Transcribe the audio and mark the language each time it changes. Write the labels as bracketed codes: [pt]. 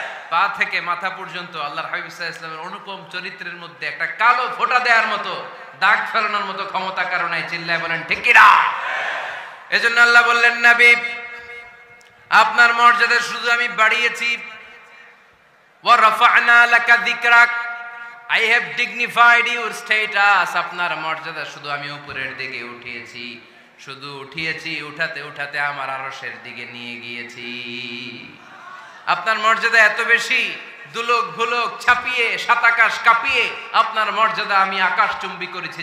[bn] পা থেকে মাথা পর্যন্ত আল্লাহর হাবিব সাল্লাল্লাহু আলাইহি ওয়াসাল্লামের অনুপম চরিত্রের মধ্যে একটা কালো ফোঁটা দেওয়ার মতো, দাগ ফেলানোর মতো ক্ষমতা কারো নাই। চিল্লায় বলেন ঠিক কিনা? এজন্য আল্লাহ বললেন, নবী আপনার মর্যাদা শুধু আমি বাড়িয়েছি। [ar] ওয়া রাফা'না লাকা যিকরাক। [en] I have dignified your status. [bn] আপনার মর্যাদা শুধু আমি উপরের দিকে উঠিয়েছি, শুধু উঠিয়েছি, উঠাতে উঠাতে আমার আরশের দিকে নিয়ে গিয়েছি। আপনার মর্যাদা এত বেশি, দুলোক ভুলোক ছাপিয়ে, সাত আকাশ কাঁপিয়ে আপনার মর্যাদা আমি আকাশচুম্বী করেছি।